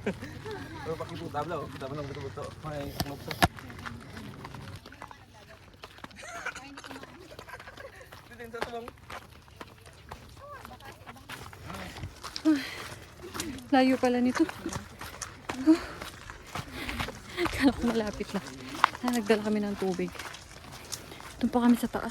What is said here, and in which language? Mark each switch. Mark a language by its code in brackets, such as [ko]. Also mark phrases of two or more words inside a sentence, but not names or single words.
[ms] Pero pakai tabla, kita pernah betul-betul main klub tuh. [tl] Layo pala nito. Kala ko malapit lang. Nagdala kami ng tubig. Doon pa kami sa taas.